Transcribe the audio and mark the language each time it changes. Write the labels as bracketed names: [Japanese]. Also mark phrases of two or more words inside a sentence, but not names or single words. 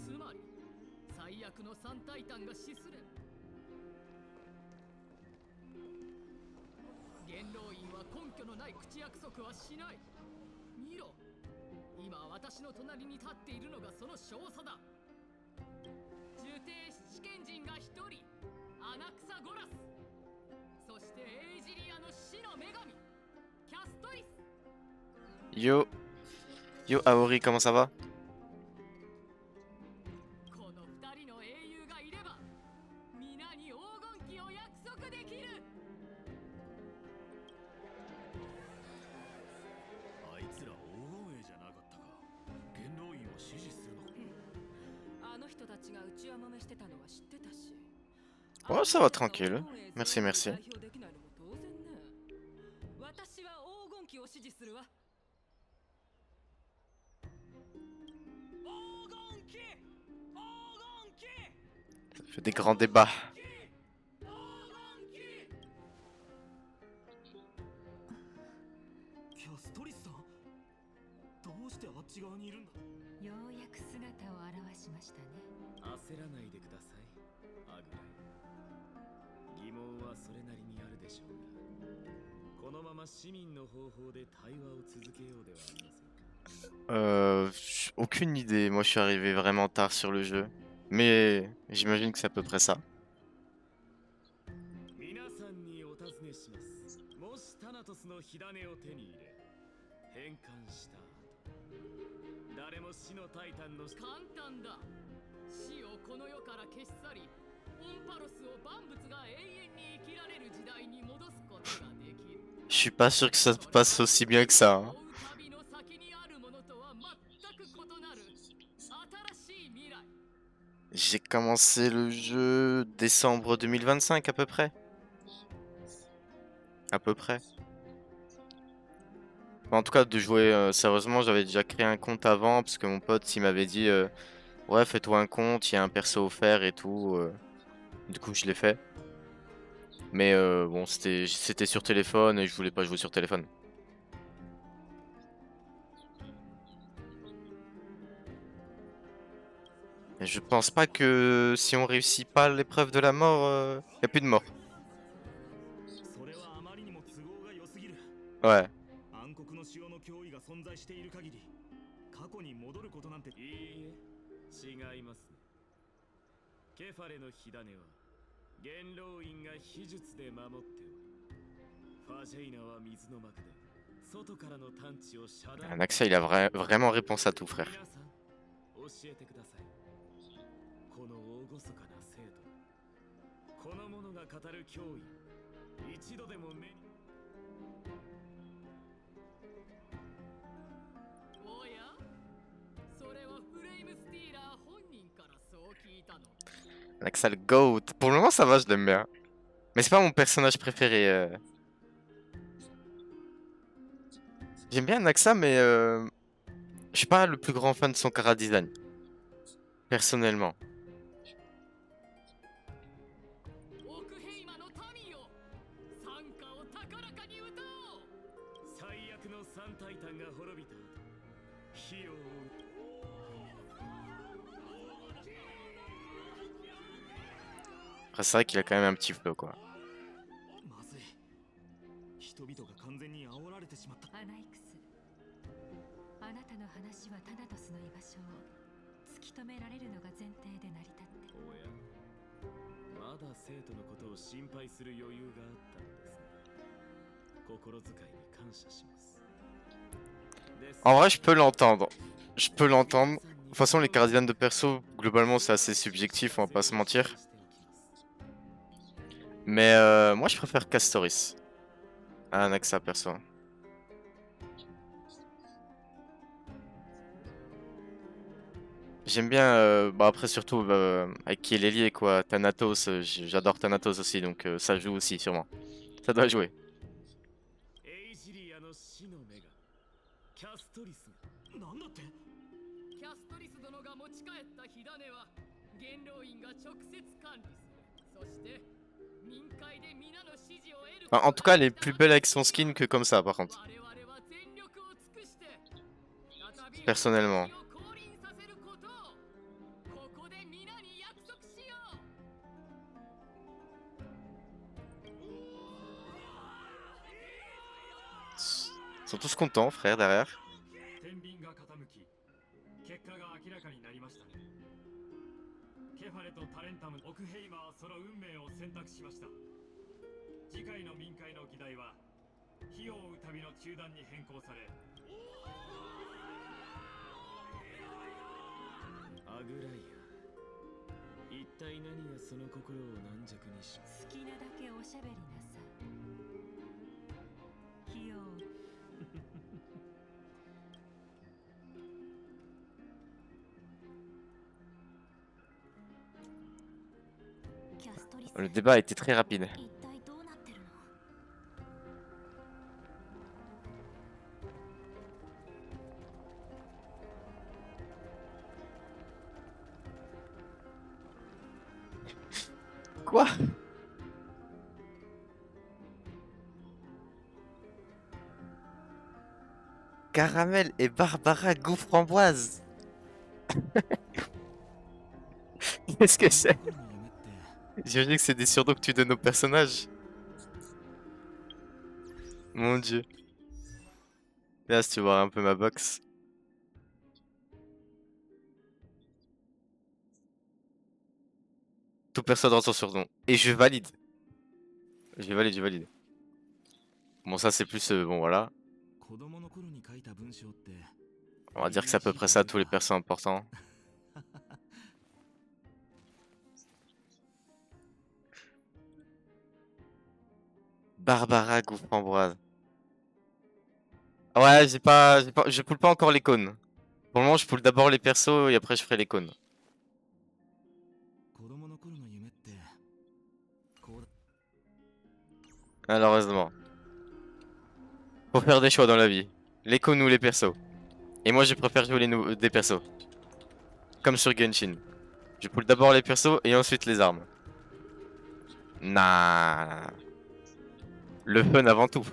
[Japanese] つまり最悪の三タイタンが死すれば元老院は根拠のない口約束はしない。見ろ、今私の隣に立っているのがその少佐だ。呪帝七賢人が一人、アナクサゴラス、そしてエイジリアの死の女神キャストリス。 [French] Yo. Yo, Aori, comment ça va? [Japanese] この二人の英雄がいれば皆に黄金期を約束できる。あいつら黄金衛じゃなかったか。元老院を支持するのか。あの人たちが内輪もめしてたのは知ってたし。 [French] Oh, ça va tranquille. Merci, merci. [Japanese] 代表できないのも当然ね。私は黄金期を支持するわ。 [French] Ça fait des grands débats. [Japanese] キャストリスさん、どうしてあっち側にいるんだ。ようやく姿を現しましたね。焦らないでください、アグライ。疑問はそれなりにあるでしょうが、このまま市民の方法で対話を続けようではありませんか。 [French] Aucune idée. Moi, je suis arrivé vraiment tard sur le jeu. Mais j'imagine que c'est à peu près ça. [Japanese] 皆さんにお尋ねします。もしタナトスの火種を手に入れ変換した後、誰も死のタイタンの簡単だ。死をこの世から消し去り、オンパロスを万物が永遠に生きられる時代に戻すことができる。 [French] Je suis pas sûr que ça se passe aussi bien que ça. Hein. [Japanese] 旅の先にあるものとは全く異なる新しい未来。 [French] J'ai commencé le jeu décembre 2025 à peu près. À peu près. En tout cas, de jouer sérieusement, j'avais déjà créé un compte avant parce que mon pote il m'avait dit ouais, fais-toi un compte, il y a un perso offert et tout. Du coup, je l'ai fait. Mais bon, c'était sur téléphone et je voulais pas jouer sur téléphone. Et je pense pas que si on réussit pas l'épreuve de la mort, y a plus de mort. [Japanese] それはあまりにも都合が良すぎる。 [French] Ouais. [Japanese] 暗黒の潮の脅威が存在している限り、過去に戻ることなんて。いいえ、違いますね。ケファレの火種は元老院が秘術で守っており、ファジェイナは水の幕で外からの探知を遮断。 [French] Naxa, il a vraiment réponse à tout, frère. [Japanese] 皆さん、教えてください。この厳かな生徒、この者が語る脅威、一度でも目に。おや、それはフレイムスティーラー本人からそう聞いたの。 [French] Naxa le GOAT. Pour le moment, ça va, je l'aime bien. Mais c'est pas mon personnage préféré. J'aime bien Naxa, mais je suis pas le plus grand fan de son [English] chara design. [French] Personnellement. [Japanese] オクヘイマの民よ、賛歌を高らかに歌おう。最悪の三タイタンが滅びた後、火を追う。 [French] Après, c'est vrai qu'il a quand même un petit flow, quoi. [Japanese] まずい。人々が完全に煽られてしまった。アナイクス、あなたの話はタナトスの居場所を突き止められるのが前提で成り立って。おや、まだ生徒のことを心配する余裕があったのですね。心遣いに感謝します。 [French] En vrai, je peux l'entendre. Je peux l'entendre. De toute façon, les [English] chara design [French] de perso, globalement, c'est assez subjectif, on va pas se mentir. Mais moi, je préfère Castoris à Naxa, perso. J'aime bien, bah après surtout avec qui est l'ailier quoi, Thanatos, j'adore Thanatos aussi, donc ça joue aussi sûrement. Ça doit jouer. [Japanese] エイジリアの死の女がキャストリスが。なんだって。キャストリス殿が持ち帰った火種は元老院が直接管理する。そして民会で皆の支持を得る。 [French] En tout cas, elle est plus belle avec son skin que comme ça, par contre. [Japanese] 我々は全 [French] personnellement. [Japanese] を降臨させることをここで皆に約束しよう。 [French] Ils sont tous contents, frère, derrière. [Japanese] 天秤が傾き結果が明らかになりましたね。ケファレとタレンタム、オクヘイマーはその運命を選択しました。次回の民会の議題は火を追う旅の中断に変更され、アグライア、一体何がその心を軟弱にし、好きなだけおしゃべりなさい。費用キャストリス [French] Le débat a été très rapide. [Japanese] 一体どうなってるの？ [French] Quoi? Caramel et Barbara goût framboise. Qu'est-ce que c'est? [Japanese] 心の夢って [French] J'imagine que c'est des surnoms que tu donnes aux personnages. Mon dieu. Là, si tu vois un peu ma box. Tout personne dans son surnom. Et je valide. Je valide, je valide. Bon, ça, c'est plus... bon, voilà. [Japanese] 子供の頃に書いた文章って [French] On va dire que c'est à peu près ça, tous les persos importants. Barbara goût framboise. Ouais, je poule pas encore les cônes. Pour le moment, je poule d'abord les persos et après je ferai les cônes. [Japanese] 子供の頃の夢ってこうだ。 [French] Malheureusement. Faut faire des choix dans la vie. Les cônes ou les persos. Et moi, je préfère jouer des persos. Comme sur Genshin. Je poule d'abord les persos et ensuite les armes. Nah. Le fun avant tout.